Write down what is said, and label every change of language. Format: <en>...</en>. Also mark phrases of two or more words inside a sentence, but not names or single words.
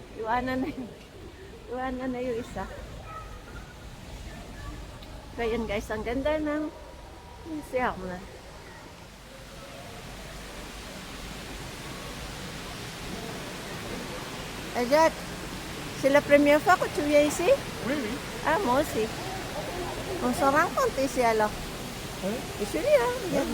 <tl>Iwanan na yung isa. So, yun guys, ang ganda ng museum na.</tl> <fr>Ajak, c'est la première fois que tu viens ici? Oui, oui. Ah, moi aussi. On se rencontre ici alors. Ouais. Et celui-là, regarde.</fr>